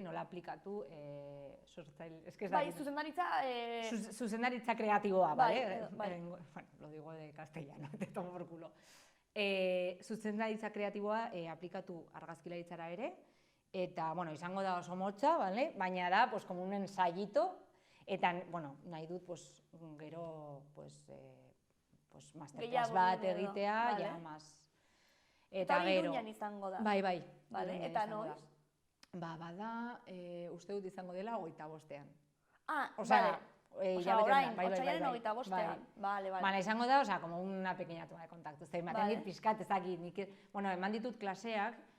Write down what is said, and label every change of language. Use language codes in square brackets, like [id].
[eu] Nola aplikatu sortzaile... Bai, zuzendaritza... Zuzendaritza kreatiboa, vale? [es] Bueno, lo digo de castellano, te tomo por culo. [eu] Zuzendaritza kreatiboa aplikatu argazkilaritzara ere, eta, bueno, izango da oso motza, vale? Baina da, pues, [es] como un ensayito, [eu] eta, bueno, nahi dut, pues, gero, pues, masterclass bat egitea, ja, más... Eta hori Iruñan izango da. Bai. Eta noiz? Bada, uste dut izango dela 25ean. Ah, vale. Orain, otsailaren 25ean. Vale. Baina izango da, [es] como una pequeña toma de contacto. [eu] Ematen dit pizkat, ez dakit, bueno, eman ditut klaseak,